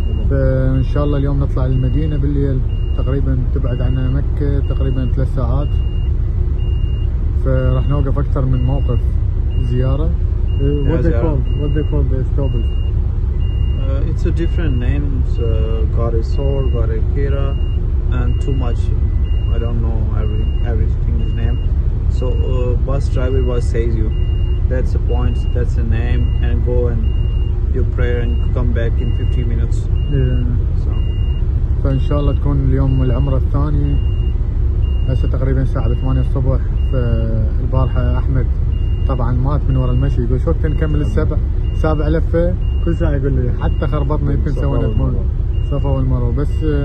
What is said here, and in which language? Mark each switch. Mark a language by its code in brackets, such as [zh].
[ar] فإن شاء الله اليوم نطلع للمدينة بالليل، تقريبا تبعد عنا مكة تقريبا 3 ساعات. فراح نوقف أكثر من موقف زيارة. [en] What they call the stoppers? It's a different names. Garisor, Garikira, and too much. I don't know everything's name. So bus driver was says you. That's the point. That's the name, and go and do prayer and come back in 15 minutes. So. [ar] فإن شاء الله تكون اليوم العمرة الثاني. هسه تقريبا الساعة 8 الصبح. فالبارحة أحمد طبعا مات من ورا المشي، يقول شو وقت نكمل سابع لفة. كل ساعة يقول لي حتى خربطنا يمكن سوينا صفا والمروة بس.